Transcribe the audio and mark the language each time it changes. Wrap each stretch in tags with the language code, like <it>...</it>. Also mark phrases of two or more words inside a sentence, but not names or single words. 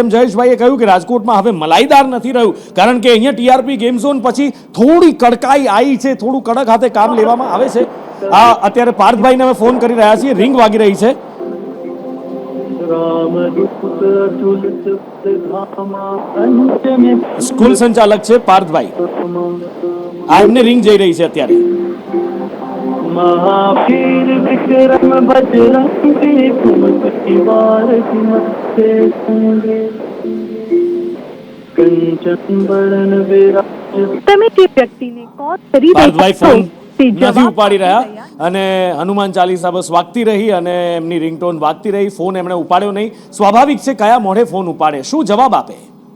<gu>જેમ જયેશભાઈએ કહ્યું કે રાજકોટમાં હવે મલાઈદાર નથી રહ્યું, કારણ કે અહીંયા ટીઆરપી ગેમ ઝોન પછી થોડી કડકાઈ આવી છે, થોડું કડક હાથે કામ લેવામાં આવે છે. આ અત્યારે પાર્થભાઈને અમે ફોન કરી રહ્યા છીએ, રિંગ વાગી રહી છે. સ્કૂલ સંચાલક છે પાર્થભાઈ, આ એમને રિંગ જઈ રહી છે અત્યારે.</gu> <awa>महावीर विक्रम बजरंगी कुमति वार कुमते संगे कंचन बरन विराज</awa> <gu>તમે તે વ્યક્તિને કોલ કરી પાર્થભાઈ રહ્યા છો ફોન તે નથી જવાબ ઉપાડી રહ્યા, અને હનુમાન ચાલીસા બસ વાગતી રહી અને એમની રિંગટોન વાગતી રહી. ફોન એમણે ઉપાડ્યો નહીં. સ્વાભાવિક છે, કયા મોઢે ફોન ઉપાડે, શું જવાબ આપે?</gu>